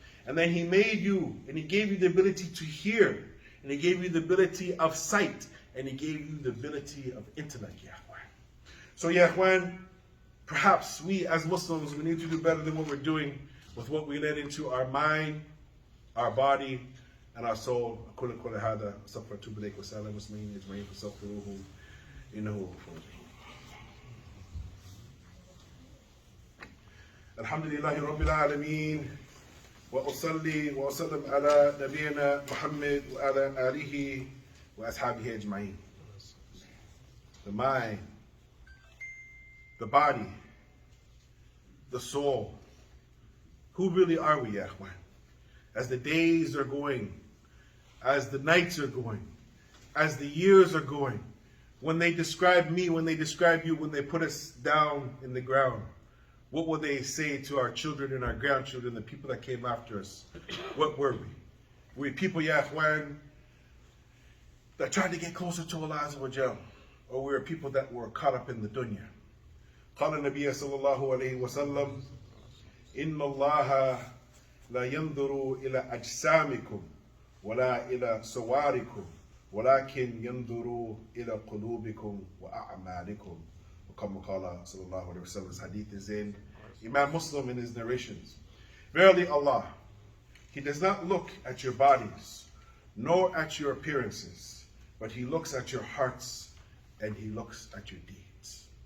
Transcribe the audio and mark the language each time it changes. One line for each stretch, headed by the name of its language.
English: And then He made you, and He gave you the ability to hear, and He gave you the ability of sight, and He gave you the ability of intellect, ya ikhwan. So, ya ikhwan, perhaps we as Muslims, we need to do better than what we're doing with what we let into our mind, our body, and our soul.
Arabic: أقول قولي هذا أستغفر وأتوب إليك وأسأل المسلمين أجمعين فاستغفروه إنه هو الغفور الرحيم. الحمد لله رب العالمين وأصلي وأسلم على نبينا محمد وعلى آله وأصحابه أجمعين.
English: The mind, the body, the soul. Who really are we, ya ikhwan? As the days are going, as the nights are going, as the years are going, when they describe me, when they describe you, when they put us down in the ground, what will they say to our children and our grandchildren, the people that came after us? What were we? Were we people, ya ikhwan, that tried to get closer to Allah Azza wa Jal? Or we were people that were caught up in the dunya?
Arabic: قال النبي صلى الله عليه وسلم إن الله لا ينظر إلى أجسامكم ولا إلى صوركم ولكن ينظر إلى قلوبكم وأعمالكم. وكما قال صلى الله عليه وسلم,
English: this hadith is in Imam Muslim in his narrations. Verily Allah, He does not look at your bodies nor at your appearances, but He looks at your hearts and He looks at your deeds.